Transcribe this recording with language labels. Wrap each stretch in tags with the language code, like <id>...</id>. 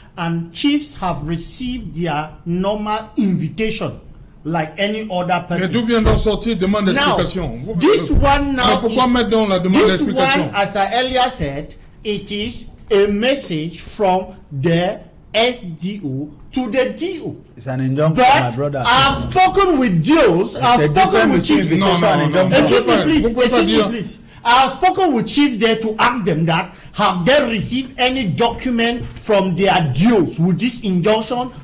<en>And chiefs have received their normal invitation like any other person.</en> <fr>Mais d'où vient d'en sortir demande d'explication?</fr> <en>This one now</en> <fr>pourquoi mettre donc la demande d'explication?</fr> <en>One, as I earlier said, it is a message from the SDO to the DO. It's an injunction, but my brother. I've spoken with DOs, I've spoken with chiefs. Excuse me, please. I've spoken with chiefs there to ask them that have they received any document from their DOs with this injunction.</en>